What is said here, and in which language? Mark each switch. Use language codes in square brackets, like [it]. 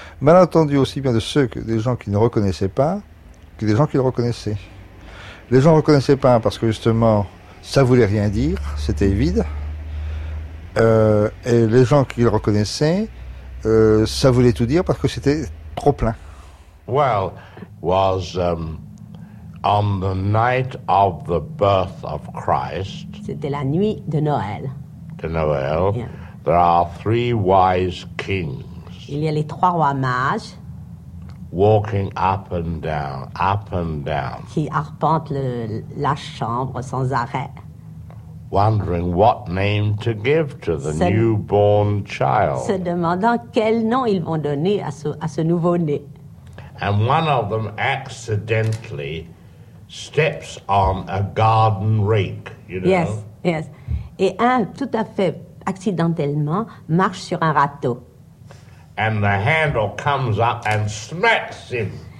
[fr] Malentendu aussi bien de ceux que des gens qui ne reconnaissaient pas, que des gens qui le reconnaissaient. Les gens ne reconnaissaient pas parce que justement, ça voulait rien dire, c'était vide. Et les gens qui le reconnaissaient, ça voulait tout dire parce que c'était trop plein. [en] Well, was on the night of the birth of Christ. [fr] C'était la nuit de Noël. De Noël. [en] Yeah. There are three wise kings. [fr] Il y a les trois rois mages. [en] Walking up and down, [fr] qui arpentent la chambre sans arrêt. [en] Wondering what name to give to the newborn child. [fr] Se demandant quel nom ils vont donner à ce nouveau-né. [en] And one of them accidentally steps on a garden rake, you know. Yes, yes. [fr] Et un tout à fait accidentellement marche sur un râteau. [en] And the handle comes up and smacks him.